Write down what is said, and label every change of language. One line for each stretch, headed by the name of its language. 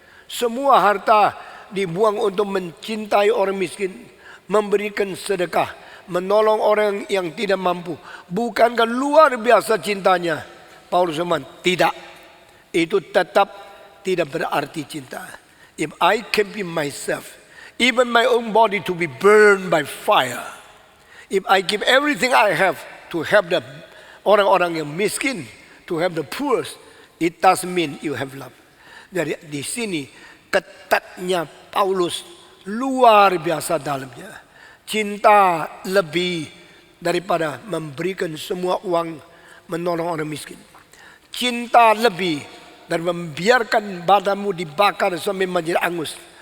Indonesian: Semua harta dibuang untuk mencintai orang miskin, memberikan sedekah, menolong orang yang tidak mampu. Bukankah luar biasa cintanya? Paulus bilang, tidak. Itu tetap tidak berarti cinta.
English: If I can be myself, even my own body to be burned by fire, if I give everything I have to help the
Indonesian: orang-orang yang miskin,
English: to help the poor, it doesn't mean you have love.
Indonesian: Jadi di sini ketatnya Paulus luar biasa dalamnya. Cinta lebih daripada memberikan semua uang menolong orang miskin. Cinta lebih dari membiarkan badanmu dibakar sampai menjadi angus.